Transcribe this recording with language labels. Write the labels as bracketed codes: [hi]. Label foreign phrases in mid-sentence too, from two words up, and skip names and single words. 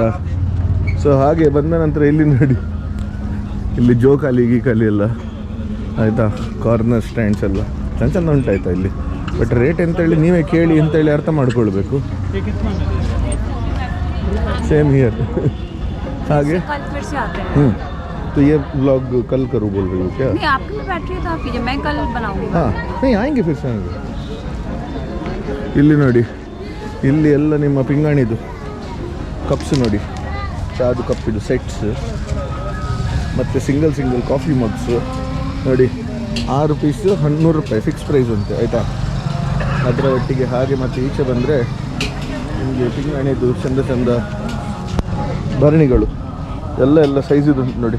[kn] ಸೊ ಹಾಗೆ ಬಂದ ನಂತರ ಇಲ್ಲಿ ನೋಡಿ, ಇಲ್ಲಿ ಜೋಕಾಲಿ ಗೀಕಾಲಿ ಎಲ್ಲ ಆಯಿತಾ, [en] corner stands [kn] ಎಲ್ಲ ಚಂದ ಚಂದ ಉಂಟಾಯ್ತಾ ಇಲ್ಲಿ. ಬಟ್ ರೇಟ್ ಎಂತೇಳಿ ನೀವೇ ಕೇಳಿ ಅಂತೇಳಿ ಅರ್ಥ ಮಾಡ್ಕೊಳ್ಬೇಕು. [en] same here ಹಾಗೆ. [hi] तो ये ब्लॉग कल करूँ बोल रही हो क्या? नहीं, आपकी बैटरी तो आप कीजिए, मैं कल बनाऊंगी. हाँ नहीं आएंगे फिर से. [kn] ಇಲ್ಲಿ ನೋಡಿ, ಇಲ್ಲಿ ಎಲ್ಲ ನಿಮ್ಮ ಪಿಂಗಾಣಿದು ಕಪ್ಸ್ ನೋಡಿ, ಚಾದು ಕಪ್ಪಿದು ಸೆಟ್ಸ್, ಮತ್ತು [en] single coffee mugs [kn] ನೋಡಿ. 6 ಪೀಸ್ 100 ರೂಪಾಯಿ [en] fix price [kn] ಅಂತೆ ಆಯಿತಾ. ಅದರ ಒಟ್ಟಿಗೆ ಹಾಗೆ ಮತ್ತು ಈಚೆ ಬಂದರೆ ನಿಮಗೆ ಪಿಂಗಾಣಿದು ಚಂದ ಚಂದ ಭರಣಿಗಳು ಎಲ್ಲ ಸೈಜಿದು ಉಂಟು ನೋಡಿ.